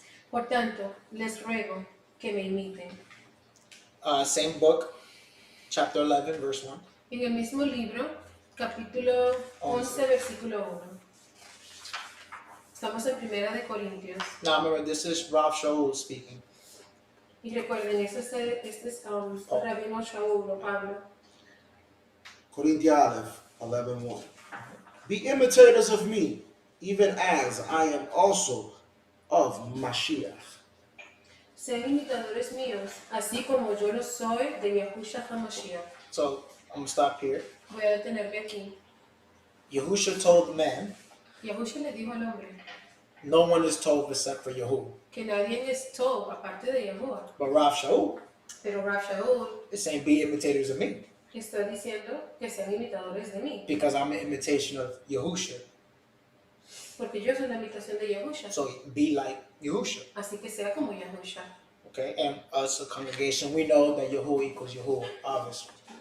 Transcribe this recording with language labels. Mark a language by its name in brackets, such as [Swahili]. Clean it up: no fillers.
[Spanish] Por tanto, les ruego que me imiten. [English] Same book, chapter 11, verse 1. [Spanish] En el mismo libro, capítulo 11, versículo 1. Estamos en Primera de Corintios. [English] Now remember, this is Rav Shaul speaking. [Spanish] Y recuerden, este es Rabino Shaul o Pablo. [English] Corinthians 11:1. Be imitators of me, even as I am also of Mashiach. [Spanish] Sean imitadores míos, así como yo lo soy de Yahushua HaMashiach. [English] So I'm going to stop here. [Spanish] Voy a detenerme aquí. [English] Yahushua told the man, [Spanish] Yahushua le dijo al hombre [English] no one is told except for Yahuwah. [Spanish] que nadie es Tov aparte de Yahuwah. [English] But Rav Shaul [Spanish] Pero Rav Shaul [English] is saying, be imitators of me, [Spanish] está diciendo que sean imitadores de mí, [English] because I'm an imitation of Yahushua. [Spanish] porque yo soy la imitación de Yahushua. [English] So be like Yahushua. [Spanish] Así que sea como Yahushua. [English] Okay, and us, a congregation, we know that Yahuwah equals Yahuwah, obviously.